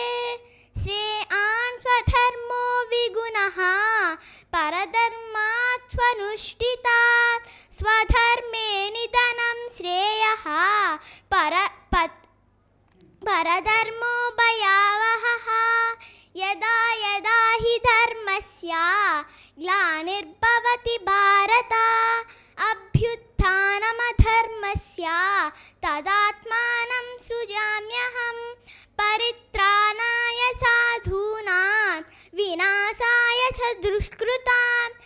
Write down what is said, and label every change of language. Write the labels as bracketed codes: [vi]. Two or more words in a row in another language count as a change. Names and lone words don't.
[sa] శ్రేయాన్ స్వధర్మో విగుణః పరధర్మాత్ స్వనుష్ఠితాత్ స్వధర్మే నిధనం శ్రేయః పరధర్మో భయావహః. యదా యదా హి ధర్మస్య ग्लानिर्भवति भारत अभ्युत्थानमधर्मस्य तदात्मानं सृजाम्यहं परित्राणाय साधूनां विनाशाय च दुष्कृतां